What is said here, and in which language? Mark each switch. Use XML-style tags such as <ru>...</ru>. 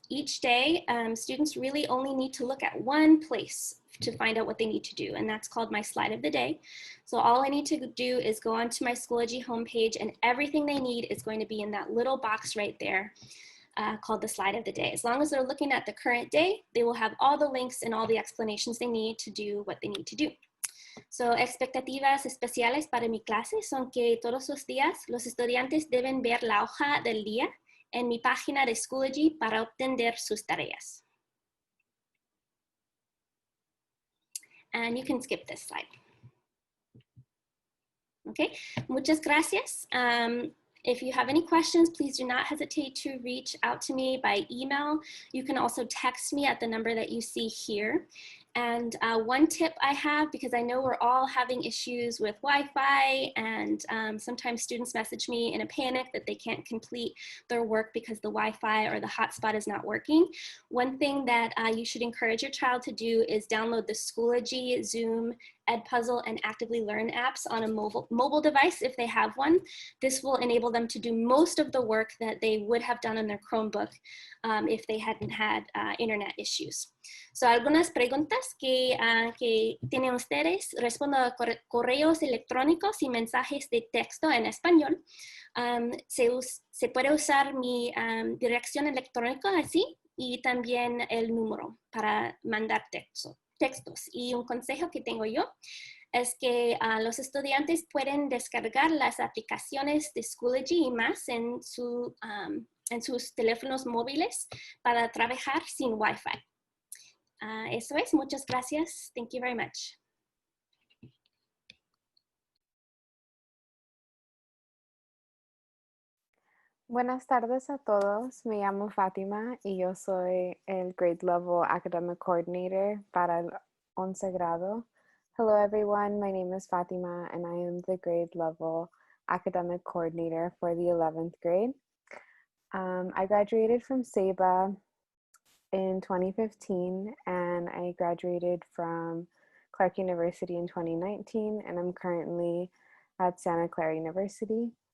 <en>Each day, students really only need to look at one place to find out what they need to do, and that's called my slide of the day. So all I need to do is go onto my Schoology homepage, and everything they need is going to be in that little box right there called the slide of the day. As long as they're looking at the current day, they will have all the links and all the explanations they need to do what they need to do.</en> <es>So, expectativas especiales para mi clase son que todos los días los estudiantes deben ver la hoja del día en mi página de Schoology para obtener sus tareas.</es> <en>And you can skip this slide.</en> <es>Okay, muchas gracias.</es> <en>If you have any questions, please do not hesitate to reach out to me by email. You can also text me at the number that you see here. And one tip I have, because I know we're all having issues with Wi-Fi, and sometimes students message me in a panic that they can't complete their work because the Wi-Fi or the hotspot is not working. One thing that you should encourage your child to do is download the Schoology, Zoom, Edpuzzle, and Actively Learn apps on a mobile device if they have one. This will enable them to do most of the work that they would have done on their Chromebook if they hadn't had internet issues.</en> <es>So, algunas preguntas que tienen ustedes, respondo a correos electrónicos y mensajes de texto en español. Se puede usar mi dirección electrónica así, y también el número para mandar textos. Y un consejo que tengo yo es que los estudiantes pueden descargar las aplicaciones de Schoology y más en sus teléfonos móviles para trabajar sin Wi-Fi. Eso es, muchas gracias.</es> <en>Thank you very much.</en> <es>Buenas tardes a todos. Me llamo Fátima y yo soy el</es> <en>Grade Level Academic Coordinator</en> <es>para el 11 grado.</es> <en>Hello everyone, my name is Fatima and I am the Grade Level Academic Coordinator for the 11th grade. I graduated from Ceiba in 2015 and I graduated from Clark University in 2019 and I'm currently at Santa Clara University.</en>